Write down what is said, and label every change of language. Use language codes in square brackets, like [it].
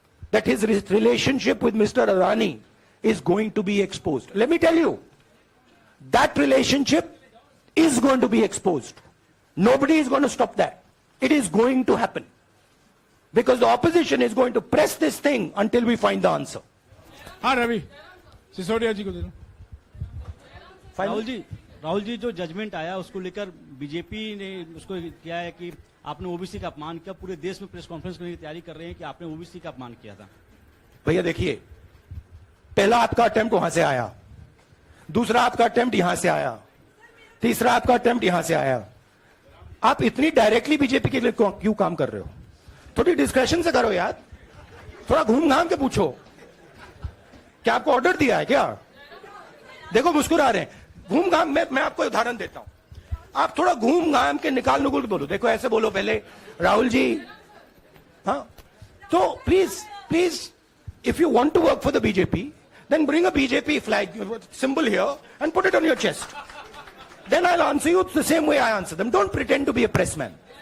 [en] That his relationship with Mr. Adani is going to be exposed. Let me tell you, that relationship is going to be exposed. Nobody is going to stop that. It is going to happen. Because the opposition is going to press this thing until we find the answer. [hi] हाँ रवि सिसोदिया जी को दे दो. राहुल जी जो judgement आया उसको लेकर BJP ने उसको किया है कि आपने ओबीसी का अपमान किया. पूरे देश में प्रेस कॉन्फ्रेंस करने की तैयारी कर रहे हैं कि आपने ओबीसी का अपमान किया था. भैया देखिए, पहला आपका अटेम्प्ट वहां से आया, दूसरा आपका अटेम्प्ट यहां से आया, तीसरा आपका अटेम्प्ट यहां से आया. आप इतनी डायरेक्टली बीजेपी के लिए क्यों काम कर रहे हो? थोड़ी डिस्कशन से करो यार. थोड़ा घूम घाम के पूछो. क्या आपको ऑर्डर दिया है क्या? देखो मुस्कुरा रहे हैं. घूम घाम, मैं आपको उदाहरण देता हूं. आप थोड़ा घूम घाम के निकाल नुकुल के बोलो. देखो ऐसे बोलो पहले, राहुल जी. हाँ, तो please [en] if you want to work for the BJP, then bring a BJP flag symbol here and put it on your chest. Then I'll answer you the same way I answer them. Don't pretend to be a pressman.